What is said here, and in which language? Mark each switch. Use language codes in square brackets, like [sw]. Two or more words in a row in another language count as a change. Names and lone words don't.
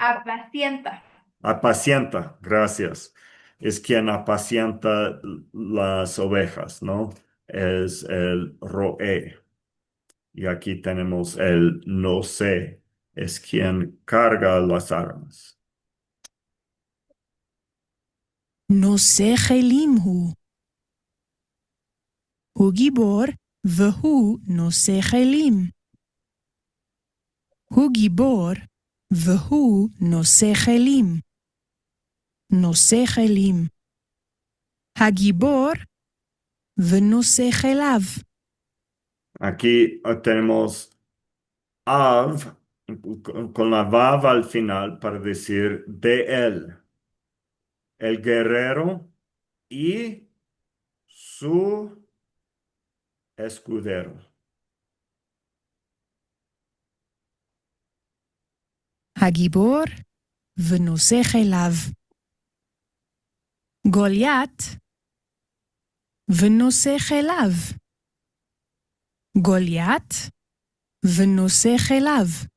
[es] Apacienta. apacienta, gracias. Es quien apacienta las ovejas, ¿no? Es el roé. Y aquí tenemos el no sé, es quien carga las armas. [he] נושא כלים הוא. הוא גיבור והוא נושא כלים. הוא גיבור והוא נושא כלים. נושא כלים. הגיבור ונושא כליו. [es] Aquí tenemos av con la vav al final para decir de él, el guerrero y su escudero. [he] הגיבור ונושא כליו. גוליית ונושא כליו. גוליית ונושא כליו.